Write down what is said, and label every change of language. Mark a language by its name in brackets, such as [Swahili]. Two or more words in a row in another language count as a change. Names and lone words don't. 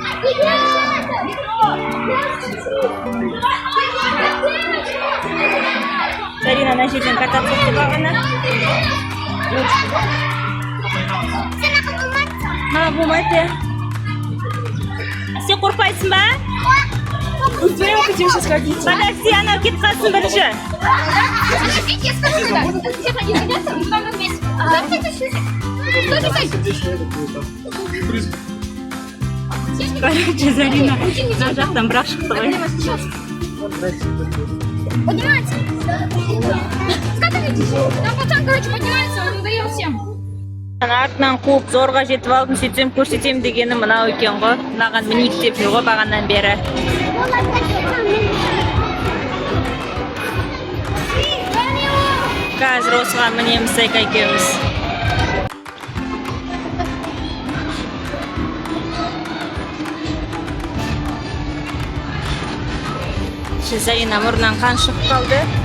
[Kazakh] Зарина ана жерден кататься етіп алғана. Болмайды. Сен қорқпайсың ба? [Russian] Вдвоем хотим сейчас ходить. Подожди, [Kazakh] анау кетіп қалсын бірінші. [Russian] Подождите, я скажу, да. Все ходим, идём, вдвоем вместе. [Kazakh] Короче, Зарина мына жақтан бірақ шықты ғой. [Russian] Поднимайте. Скатывайтесь. Там пацан, короче, поднимается, он надоел всем. [Kazakh] Артынан қуып зорға жетіп алдым, сөйтсем көрсетем дегені мынау екен ғой. Мынаған мінейік деп жүр ғой бағаннан бері. Қазір осыған мінеміз Зайка екеуміз. Зарина мұрнынан қан шығып қалды.